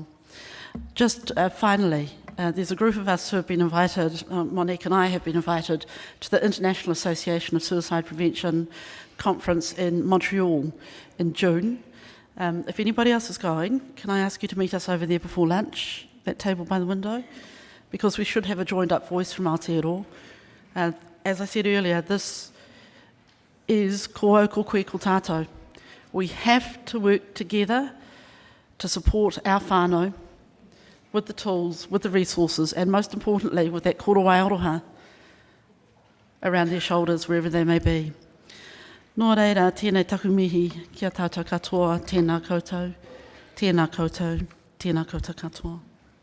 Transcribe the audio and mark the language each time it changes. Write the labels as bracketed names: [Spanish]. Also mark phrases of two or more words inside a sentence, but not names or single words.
[English] Just finally, there's a group of us who have been invited, Monique and I have been invited, to the International Association of Suicide Prevention conference in Montreal in June. If anybody else is going, can I ask you to meet us over there before lunch, that table by the window? Because we should have a joined up voice from Aotearoa. As I said earlier, this is [Māori] ko au ko koe ko tātou. [English] We have to work together to support our whānau with the tools, with the resources, and most importantly, with that [Māori] korowai aroha [English] around their shoulders, wherever they may be. [Māori] Nō reira, tēnei takumihi kia tātou katoa, tēnā koutou, tēnā koutou, tēnā koutou katoa.